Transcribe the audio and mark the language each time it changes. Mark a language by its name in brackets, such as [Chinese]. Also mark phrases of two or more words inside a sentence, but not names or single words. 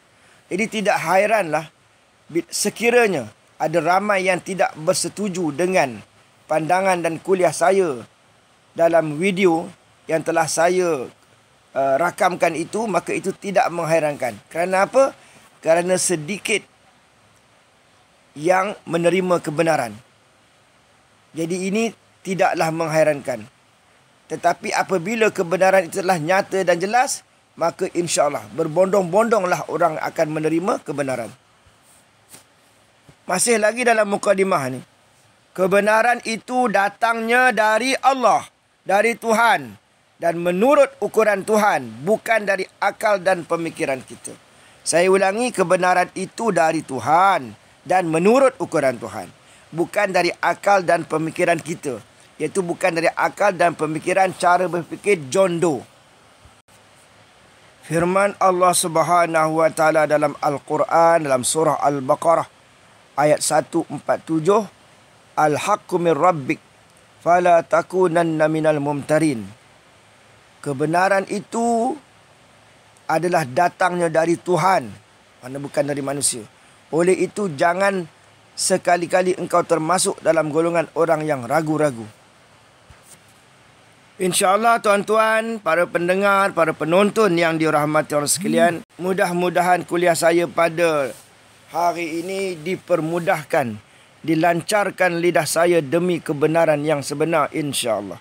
[Malay] Jadi tidak hairanlah sekiranya ada ramai yang tidak bersetuju dengan pandangan dan kuliah saya dalam video yang telah saya rakamkan itu, maka itu tidak menghairankan. Kerana apa? Kerana sedikit yang menerima kebenaran. Jadi ini tidaklah menghairankan. Tetapi apabila kebenaran itu telah nyata dan jelas, maka insya-Allah berbondong-bondonglah orang akan menerima kebenaran. Masih lagi dalam mukadimah ni, kebenaran itu datangnya dari Allah, dari Tuhan, dan menurut ukuran Tuhan, bukan dari akal dan pemikiran kita. Saya ulangi, kebenaran itu dari Tuhan dan menurut ukuran Tuhan, bukan dari akal dan pemikiran kita. Iaitu bukan dari akal dan pemikiran cara berfikir jondo. Firman Allah [Arabic] سبحانه وتعالى [Malay] dalam Al-Quran, dalam surah Al-Baqarah ayat 147, [Arabic] الحق من ربك فلا تكونن من الممترين. [Malay] Kebenaran itu adalah datangnya dari Tuhan, mana bukan dari manusia. Oleh itu jangan sekali-kali engkau termasuk dalam golongan orang yang ragu-ragu. InsyaAllah tuan-tuan, para pendengar, para penonton yang dirahmati Allah sekalian, mudah-mudahan kuliah saya pada hari ini dipermudahkan, dilancarkan lidah saya demi kebenaran yang sebenar, insyaAllah.